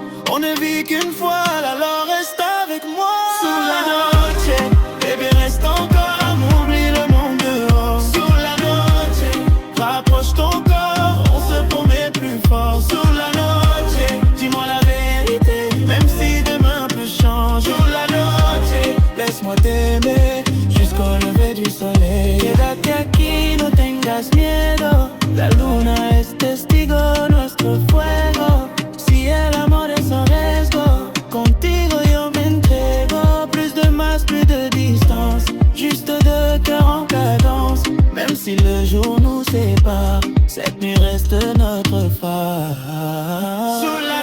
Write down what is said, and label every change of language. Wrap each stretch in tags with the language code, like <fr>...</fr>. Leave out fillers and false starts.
<fr>On ne vit qu'une fois, alors reste avec moi. Sous la noche, bébé reste encore, oublie le monde dehors. Sous la noche, rapproche ton corps, on se promet plus fort. Sous la noche, dis-moi la vérité, même si demain peut changer. Sous la noche, laisse-moi t'aimer jusqu'au lever du soleil.</fr> <es>Quédate aquí, no tengas miedo. La luna es testigo, nuestro fuego. Si el amor es un riesgo, contigo yo me entrego.</es> <fr>Plus de masse, plus de distance, juste deux cœurs en cadence. Même si le jour nous sépare, cette nuit reste notre phare.</fr>